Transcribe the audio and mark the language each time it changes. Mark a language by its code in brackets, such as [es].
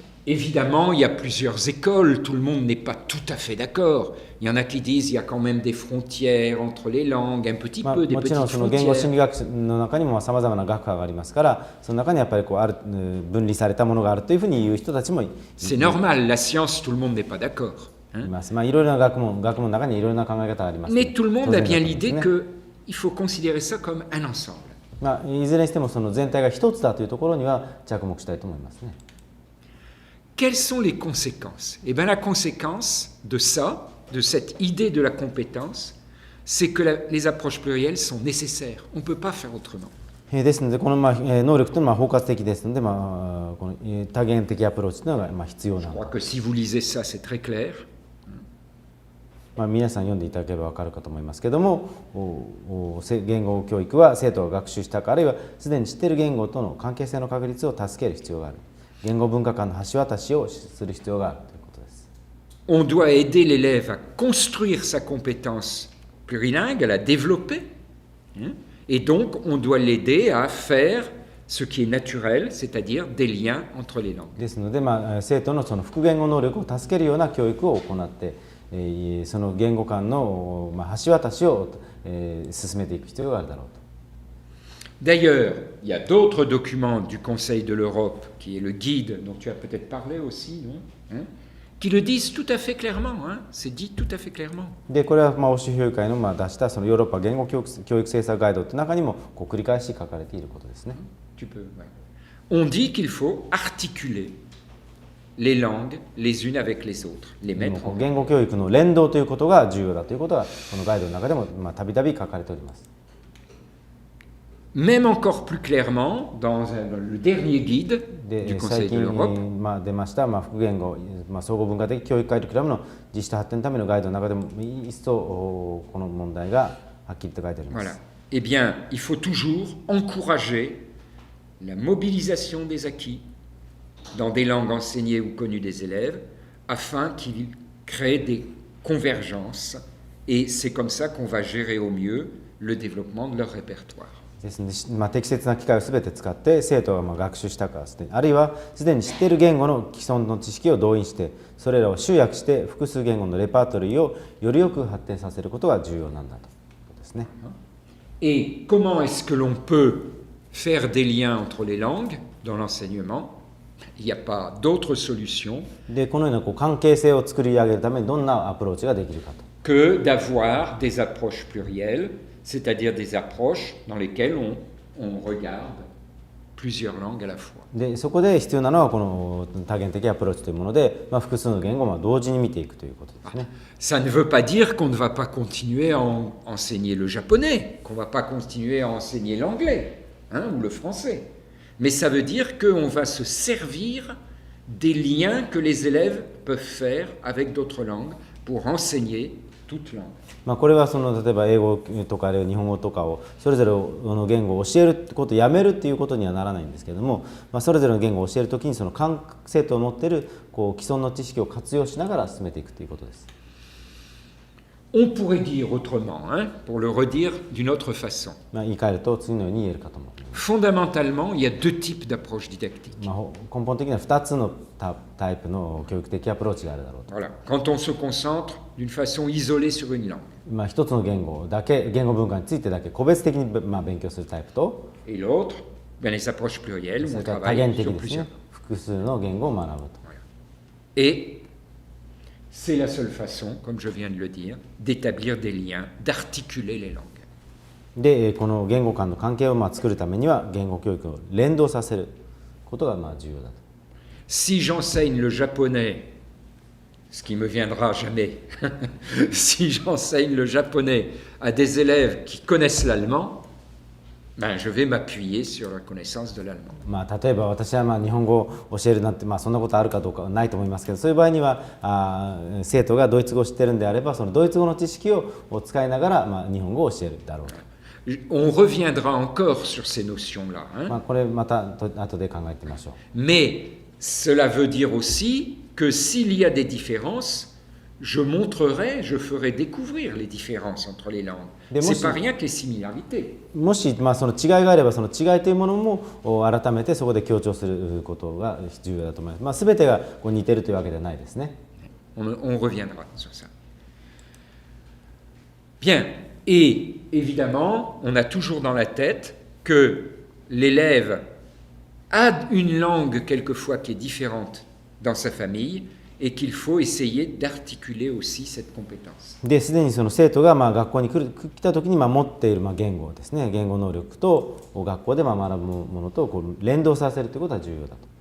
[fr] Évidemment, il y a plusieurs écoles, tout le monde n'est pas tout à fait d'accord. Il y en a qui disent il y a quand même des frontières entre les langues, un petit peu des petites frontières. [ja] もちろんその言語心理学の中にもさまざまな学科がありますから、その中にやっぱりある分離されたものがあるというふうに言う人たちもいます。 [fr] C'est normal, la science, tout le monde n'est pas d'accord. [ja] います。いろいろな学問の中にいろいろな考え方があります。 [fr] Mais tout le monde a bien l'idée qu'il faut considérer ça comme un ensemble. [ja] いずれにしてもその全体が一つだというところには着目したいと思いますね。 [fr] Quelles sont les conséquences? Eh bien, la conséquence de ça, de cette idée de la compétence, c'est que les approches plurielles sont nécessaires. On ne peut pas faire autrement. [ja] ですので、この能力というのは包括的ですので、この多元的アプローチというのが必要な [fr] Je crois que si vous lisez ça, c'est très clair. [ja] 皆さん読んでいただければ分かるかと思いますけれども、言語教育は生徒が学習したかあるいはすでに知っている言語との関係性の確立を助ける必要がある。言語文化間の橋渡しをする必要があるということです。 [fr] On doit aider l'élève à construire sa compétence plurilingue, à la développer, Et donc, on doit l'aider à faire ce qui est naturel, c'est-à-dire des liens entre les langues. [ja] ですので、生徒のその複言語能力を助けるような教育を行って、その言語間の、橋渡しを、進めていく必要があるだろうと。 [fr] D'ailleurs, il y a d'autres documents du Conseil de l'Europe, qui est le guide dont tu as peut-être parlé aussi, non hein, qui le disent tout à fait clairement, hein, c'est dit tout à fait clairement. [ja] でこれは欧州評議会の出したそのヨーロッパ言語教育政策ガイドという中にも繰り返し書かれていることですね。 [fr] Tu peux, ouais. On dit qu'il faut articuler les langues les unes avec les autres, les mettre en [ja] 言語教育の連動ということが重要だということはこのガイドの中でもたびたび書かれております。 [fr] Même encore plus clairement, dans le dernier guide [ja] で [fr] du [ja] 最 [fr] Conseil de [ja] 近、 [fr] l'Europe, [ja] 出ました、複言語、総合文化的教育カリキュラムの実施と発展のためのガイドの中でも一層この問題がはっきりと書いてありま [fr] voilà. [ja] す。 [fr] Eh bien, il faut toujours encourager la mobilisation des acquis dans des langues enseignées ou connues des élèves afin qu'ils créent des convergences et c'est comme ça qu'on va gérer au mieux le développement de leur répertoire. [ja] ですので、適切な機会をすべて使って生徒が学習したかすでにあるいはすでに知っている言語の既存の知識を動員してそれらを集約して複数言語のレパートリーをよりよく発展させることが重要なんだということですね。 [fr] Et comment est-ce que l'on peut faire des liens entre les langues dans l'enseignement? Il n'y a pas d'autre solution [ja] でこのような関係性を作り上げるためにどんなアプローチができるかと。 [fr] que d'avoir des approches plurielles, c'est-à-dire des approches dans lesquelles on regarde plusieurs langues à la fois. [ja] でそこで必要なのはこの多元的アプローチというもので、複数の言語を同時に見ていくということですね。 [fr] Ça ne veut pas dire qu'on ne va pas continuer à enseigner le japonais, qu'on ne va pas continuer à enseigner l'anglais hein, ou le français. Mais ça veut dire qu'on va se servir des liens que les élèves peuvent faire avec d'autres langues pour enseigner toute langue. [ja] これはその例えば英語とかあるいは日本語とかをそれぞれの言語を教えることをやめるっていうことにはならないんですけれども、それぞれの言語を教えるときにその生徒を持っている既存の知識を活用しながら進めていくということです。 [fr] On pourrait dire autrement, hein, pour le redire d'une autre façon. [ja] 言い換えると次のように言えるかと思います。 [fr] Fondamentalement, il y a deux types d'approches didactiques. [ja] 根本的には2つのタイプの教育的アプローチがあるだろうと。 [fr] Voilà. Quand on se concentre d'une façon isolée sur une langue. [ja] 一つの言語だけ言語文化についてだけ個別的に勉強するタイプと、 [fr] Et l'autre, ben les approches plurielles où [ja] そ [fr] on [ja] れから多 [fr] travaille [ja] 元的 [fr] sur [ja] にです [fr] plusieurs. [ja] ね、複数の言語を学ぶと。 [fr] Et c'est la seule façon, comme je viens de le dire, d'établir des liens, d'articuler les langues. [ja] でこの言語間の関係を作るためには言語教育を連動させることが重要だと。 [fr] Si j'enseigne le japonais, ce qui me viendra jamais, si j'enseigne le japonais à des élèves qui connaissent l'allemand, ben je vais m'appuyer sur la connaissance de l'allemand. [ja] 例えば私は日本語を教えるなんて、そんなことあるかどうかはないと思いますけど、そういう場合には生徒がドイツ語を知ってるんであればそのドイツ語の知識を使いながら、日本語を教えるだろうと。 [fr] On reviendra encore sur ces notions-là. Hein. [ja] これまた後で考えてみましょう。 [fr] Mais cela veut dire aussi que s'il y a des différences, je montrerai, je ferai découvrir les différences entre les langues. Ce n'est pas rien que les similarités. [ja] もし、その違いがあればその違いというものも改めてそこで強調することが重要だと思います。全てが似ているというわけではないですね。 [fr] On reviendra sur ça. Bien. Et évidemment, on a toujours dans la tête que l'élève a une langue quelquefois qui est différente dans sa famille et qu'il faut essayer d'articuler aussi cette compétence. [ja] ですでにその生徒が学校に来た時に持っている言語ですね、言語能力と学校で学ぶものと連動させるということは重要だと。